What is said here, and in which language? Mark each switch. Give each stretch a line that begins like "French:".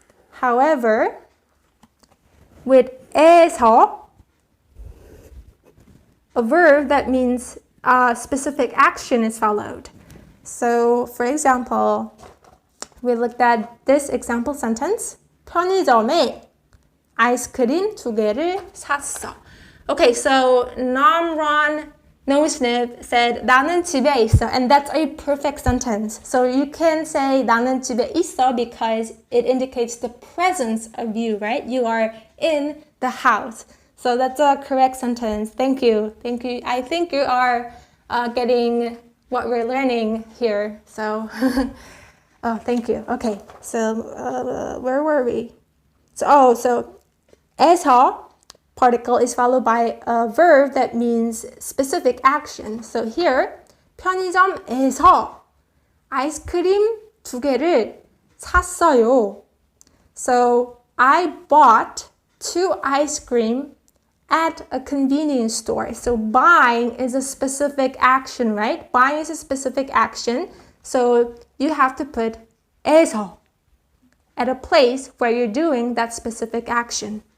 English: However, with 에서, a verb that means a specific action is followed. So, for example, we looked at this example sentence.
Korean: 편의점에 아이스크림 2개를 샀어.
English: Okay, so Namran Nosnip said
Korean: 나는 집에 있어,
English: and that's a perfect sentence. So you can say
Korean: 나는 집에 있어
English: because it indicates the presence of you, right? You are in the house. So that's a correct sentence. Thank you. Thank you. I think you are getting what we're learning here. So, oh, thank you. Okay, so where were we? So 에서 particle is followed by a verb that means specific action. So here,
Korean: 편의점에서 아이스크림 2개를 샀어요.
English: So I bought 2 ice cream at a convenience store. So buying is a specific action, right? Buying is a specific action. So you have to put 에서 at a place where you're doing that specific action.